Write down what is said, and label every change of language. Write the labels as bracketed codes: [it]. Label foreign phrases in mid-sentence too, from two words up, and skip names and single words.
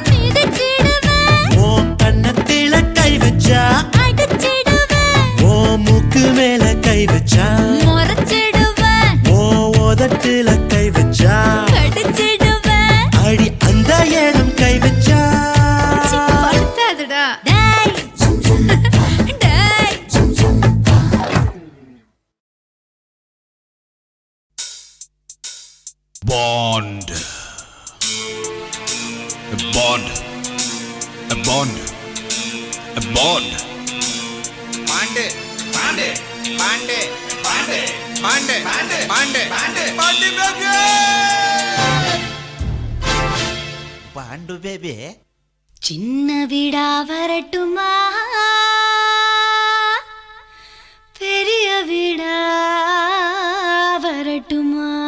[ta] ஓ கண்ணத்தில கை வச்சா ஓ மூக்கு மேல கை வச்சா ஓ உதட்டுல கை வச்சா அடி அந்த இடம் கை வச்சா [en] Bond. A bond. A bond. A bond. bond bond bond bond bond bond bond bond bond baby bond baby [ta] சின்ன வீடா வரட்டுமா பெரிய வீடா வரட்டுமா